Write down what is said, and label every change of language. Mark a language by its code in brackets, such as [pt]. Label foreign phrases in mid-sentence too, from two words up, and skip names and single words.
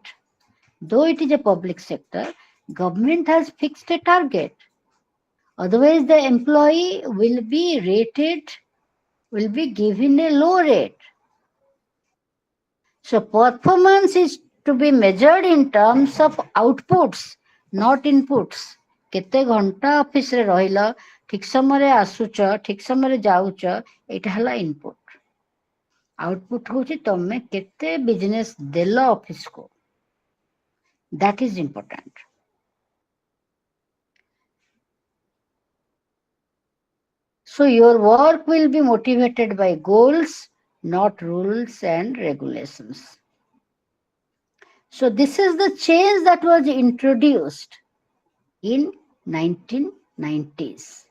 [en] Though it is a public sector, government has fixed a target. Otherwise, the employee will be rated, will be given a low rate. So performance is to be measured in terms of outputs, not inputs. [or] କେତେ ଘଣ୍ଟା ଅଫିସରେ ରହିଲ, ଠିକ ସମୟରେ ଆସୁଛ, ଠିକ ସମୟରେ ଯାଉଛ, ଏଇଟା ହେଲା ଇନପୁଟ। ଆଉଟପୁଟ ହଉଛି ତମେ କେତେ ବିଜନେସ ଦେଲ ଅଫିସକୁ। [en] That is important. So your work will be motivated by goals, not rules and regulations. So this is the change that was introduced in 1990s.